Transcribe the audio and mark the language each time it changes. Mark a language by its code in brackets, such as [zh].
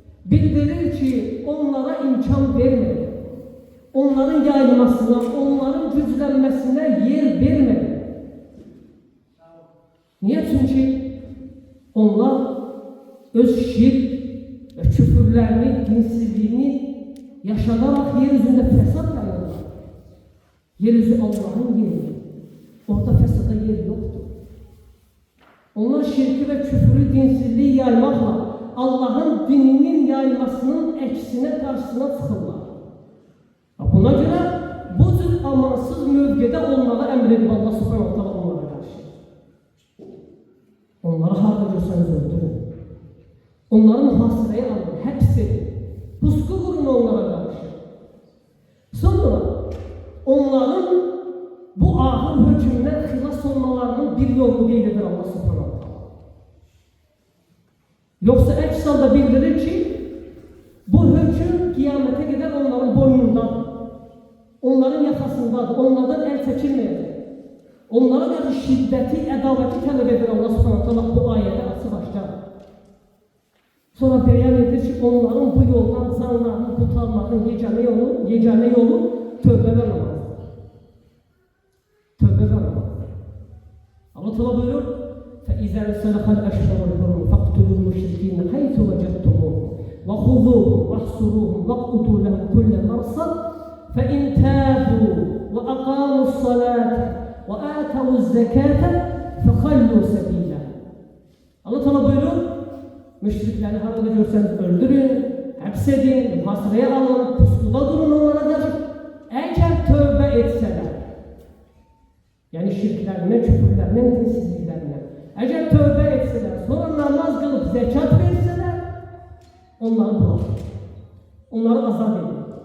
[az] Bildirir ki, onlara imkan vermedi. Onların yayılmasına, onların güclənməsinə yer vermedi. Niyə? Çünki onlar öz şirk və küfürlərini, dinsizliyini yaşadaraq yeryüzündə fəsad yayırlar. Yeryüzü Allah'ın yeri. [tr] Orada fesada yer yoktur. Onlar şirki ve küfürü, dinsizliği yaymakla Allah'ın dininin yayılmasının eksine karşısına çıkırlar. [az] Buna göre bu tür amansız mövqedə olmağa əmr edib Allah Subhanahu wa Ta'ala onlara karşı. [tr] Onları harada görseniz öldürün. Onları muhasireye alın, hepsi. [az] Pusku vurun onlara karşı. Sonra onların bu ahır hükmünden xilas olmalarının bir yolunu qeyd edir Allah Subhanahu wa Ta'ala. Yoksa əks halda bildirir ki, bu hüküm qiyamete qədər onların boynundadır. Onların yaxasındadır, onlardan el çəkilməyəcək. Onlara qarşı şiddəti, ədavəti tələb edir Allah Subhanahu wa Ta'ala bu ayədə açıq aşkar. Sonra bəyan edir ki, onların bu yoldan canlarını qurtarmağın yeganə yolu tövbə və namazdır. Tövbə və namazdır. [tr] Allah Teala buyuruyor, [ar] فإذا انسلخ الأشهر الحرم فاقتلوا المشركين حيث وجدتموهم وخذوهم واحصروهم واقعدوا لهم كل مرصد فإن تابوا وأقاموا الصلاة وآتوا الزكاة فخلوا سبيلا. [tr] Allah Teala buyurur, müşrikleri harada görseniz öldürün, hapsedin, muhasıraya alın, pusuda durun onlara karşı. Eğer tövbe etseler, yani şirklerine, küfürlerine, dinsizliklerine, eğer tövbe etseler, sonra namaz kılıp zekat verseler, onları bırakın. Onları azat edin.